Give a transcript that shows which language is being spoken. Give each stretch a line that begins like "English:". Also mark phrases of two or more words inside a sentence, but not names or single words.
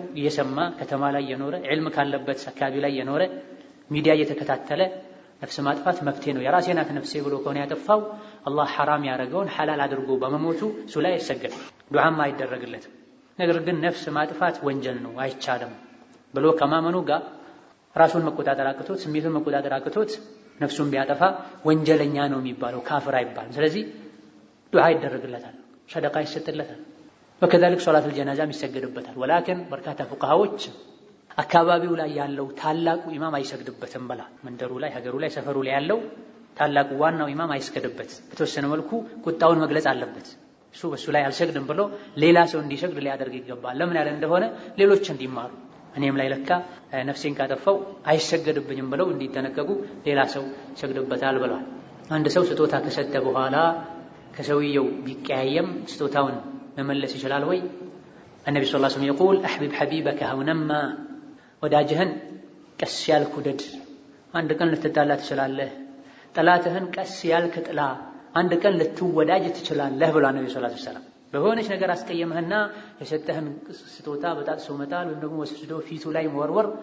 Amharic: እየሰማ ከተማ ላይ የኖረ ዒልም ካለበት አካባቢ ላይ የኖረ ሚዲያ እየተከታተለ ነፍስ ማጥፋት መብቴ ነው የራሴ ናት ነፍሴ ብሎ ከሆነ ያጠፋው አላህ ሐራም ያደረገውን ሐላል አድርጎ በመሞቱ እሱ ላይ አይሰገድም፣ ዱዓም አይደረግለትም። ነገር ግን ነፍስ ማጥፋት ወንጀል ነው አይቻልም ብሎ ከማመኑ ጋር ራሱን መቆጣጠር አቅቶት ስሜቱን መቆጣጠር አቅቶት ነፍሱን ቢያጠፋ ወንጀለኛ ነው የሚባለው ካፍር አይባልም። ስለዚህ ዱዓ ይደረግለታል፣ ሰደቃ ይሰጥለታል፣
Arabic: وكذلك صلاة الجنازة
Amharic: የሚሰገድበታል ወላኪን በርካታ ፉቃሃዎች አካባቢው ላይ ያለው ታላቁ ኢማም አይሰግድበትም በላ መንደሩ ላይ ሀገሩ ላይ ሰፈሩ ላይ ያለው ታላቁ ዋናው ኢማም አይስገድበት በተወሰነ መልኩ ቁጣውን መግለጽ አለበት እሱ በሱ ላይ አልሰግድም ብሎ ሌላ ሰው እንዲሰግድ ሊያደርግ ይገባል ለምን ያለ እንደሆነ ሌሎች እንዲማሩ እኔም ላይ ለካ ነፍሴን ካጠፋው አይሰገድብኝም ብለው እንዲተነቀቁ ሌላ ሰው ይሰግድበታል ብለዋል አንድ ሰው ስጦታ ከሰጠ በኋላ ከሰውየው ቢቀያየም ስጦታውን መመለስ ይችላል ወይ
Arabic: النبي صلى الله عليه وسلم يقول احبب حبيبك هونما
Amharic: ወዳጅህን ቀስ ያልክ ውደድ አንድ ቀን ልትጣላ ትችላለህ ጠላትህን ቀስ ያልክ ጥላ አንድ ቀን ልትወዳጅ ትችላለህ ብሏል ነብዩ
Arabic: صلى الله عليه وسلم
Amharic: በሆነች ነገር አስቀየመህና የሰጠህን ስጦታ በጣጥሶ መጣል ወይም ደግሞ ወስዶ ፊቱ ላይ መወርወር